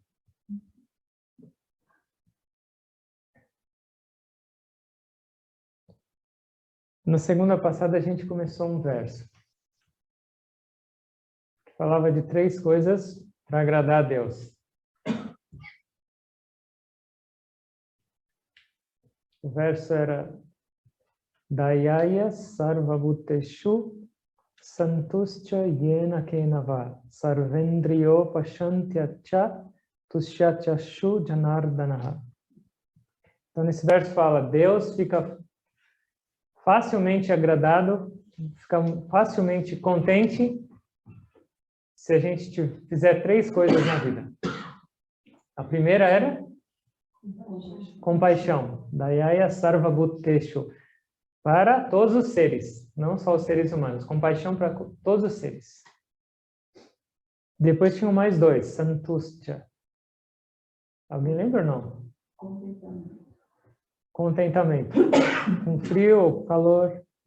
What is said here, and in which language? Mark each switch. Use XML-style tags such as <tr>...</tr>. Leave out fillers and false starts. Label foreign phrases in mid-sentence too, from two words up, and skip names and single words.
<pt>Na segunda passada a gente começou um verso que falava de 3 coisas para agradar a Deus. O verso era</pt> <sa>दयया सर्वभूतेषु सन्तुष्ट्या येन केनवा सर्वेन्द्रियो पशान्त्या च तुष्यत्याशु जनार्दनः.</sa> <pt>Então nesse verso fala, Deus fica facilmente agradado, fica facilmente contente se a gente fizer 3 coisas na vida. A primeira era compaixão.</pt> <sa>दयया सर्वभूतेषु.</sa> <pt>Para todos os seres, não só os seres humanos. Compaixão para todos os seres. Depois tinham mais 2. Santustya. Alguém lembra ou não? Contentamento. Contentamento. Com frio ou calor.</pt>